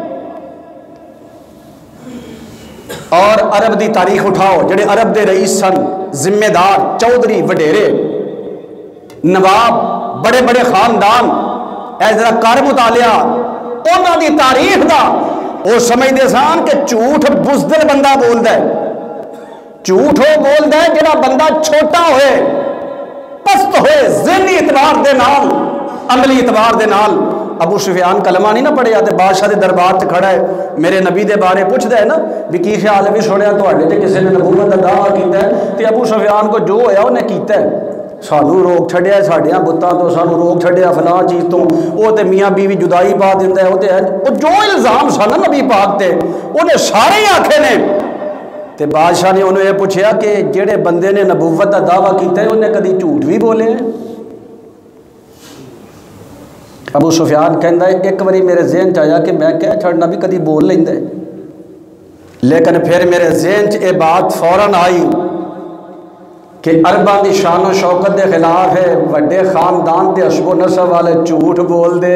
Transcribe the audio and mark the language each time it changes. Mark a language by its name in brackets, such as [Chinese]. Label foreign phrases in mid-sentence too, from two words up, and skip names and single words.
[Punjabi] اور عرب دی تاریخ اٹھاؤ، جڑے عرب دے رئیس سن، ذمہ دار، چودھری، وڈیرے، نواب، بڑے بڑے خاندان، اے ذرا کر مطالعہ انہاں دی تاریخ دا. وہ سمجھدے سن کہ جھوٹ بزدل بندہ بولدا ہے، جھوٹ ہو بولدا ہے جڑا بندہ چھوٹا ہوئے، پست ہوئے، ذہنی اعتبار دے نال، عملی اعتبار دے نال. ابو سفیان کلمہ نہیں نہ پڑھیا تے بادشاہ دے دربار تے کھڑا ہے، میرے نبی دے بارے پوچھدا ہے نا بھی کی خیال ہے، بھی سنیا تواڈے تے کسی نے نبوت دا دعویٰ کیتا ہے. تے ابو سفیان کو جو ہویا انہیں کیتا ہے، سانو روک چھڈیا ساڈیاں بتاں تو، سانو روک چھڈیا فلاں چیز تو، وہ تے میاں بیوی جدائی پا دیندا ہے، وہ جو الزام سن نبی پاک تے انہیں سارے ہی آکھے نے. تے بادشاہ نے انہوں یہ پوچھیا کہ جڑے بندے نے نبوت دا دعویٰ کیتا ہے انہیں کدی جھوٹ بھی بولے؟ ابو سفیان کہندا ہے ایک باری میرے ذہن چاہیا کہ میں کہہ چھڑنا بھی کدی بول لیندے، لیکن پھر میرے ذہن چ یہ بات فوراً آئی کہ عرباں دی شان و شوکت دے خلاف ہے، وڈے خاندان تے حسب و نسب والے جھوٹ بول دے.